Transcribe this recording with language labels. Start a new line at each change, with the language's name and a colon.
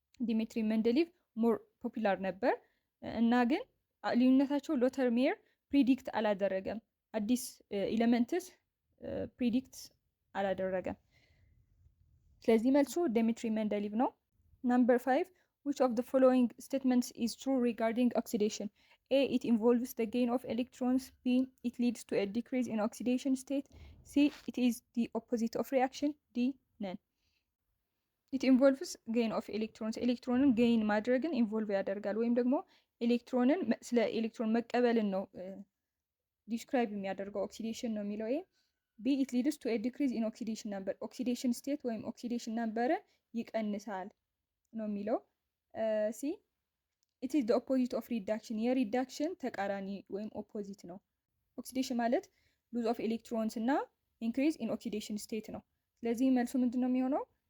Amharic: ዲሚትሪ ሜንዴሊቭ ሞር ፖፑላር ነበር። እና ግን ልዩነታቸው ሎተር ሜየር ፕሪዲክት አላደረገም፣ አዲስ ኤሌመንትስ ፕሪዲክት አላደረገም። ስለዚህ መልሱ ዲሚትሪ ሜንዴሊቭ ነው።
English: Number 5, which of the following statements is true regarding oxidation? A, it involves the gain of electrons. B, it leads to a decrease in oxidation state. C, it is the opposite of reaction. D, none. It involves gain of electrons.
Amharic: ኤሌክትሮንን gain ማድረግን involve ያደርጋል፣ ወይም ደግሞ ኤሌክትሮንን ስለ ኤሌክትሮን መቀበልን ነው ዲስክራይብ የሚያደርገው ኦክሲዴሽን ነው የሚለው።
English: B, it leads to a decrease in oxidation number.
Amharic: ኦክሲዴሽን ስቴት ወይም ኦክሲዴሽን ነምበርን ይቀንሳል ነው የሚለው።
English: ሲ ኢት ኢዝ ዘ ኦፖዚት ኦፍ ሪዳክሽን፣
Amharic: የሪዳክሽን ተቃራኒ ወይም ኦፖዚት ነው። ኦክሲዴሽን ማለት ሉዝ ኦፍ ኤሌክትሮንስ እና ኢንክሪዝ ኢን ኦክሲዴሽን ስቴት ነው። ስለዚህ መልሱ ምንድን ነው የሚሆነው?